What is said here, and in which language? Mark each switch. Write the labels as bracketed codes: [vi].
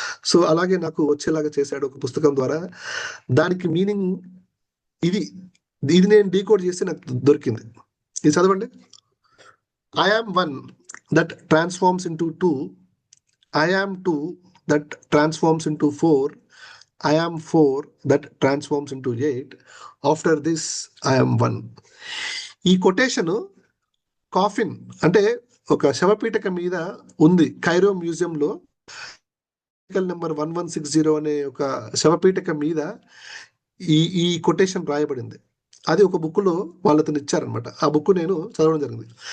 [te] So అలాగే నాకు వచ్చేలాగా చేశాడు ఒక పుస్తకం ద్వారా. దానికి మీనింగ్ ఇది నేను డీకోడ్ చేసి నాకు దొరికింది. ఇది చదవండి. [en] I am 1 that transforms into 2. I am 2 that transforms into 4. I am 4 that transforms into 8. After this, I am 1. [te] ఈ కొటేషన్ కాఫిన్ అంటే ఒక శవపీఠక మీద ఉంది కైరో మ్యూజియంలో. నెంబర్ 1160 అనే ఒక శవపీఠక మీద ఈ కొటేషన్ రాయబడింది. అది ఒక బుక్లో వాళ్ళు అతను ఇచ్చారనమాట. ఆ బుక్ నేను చదవడం జరిగింది.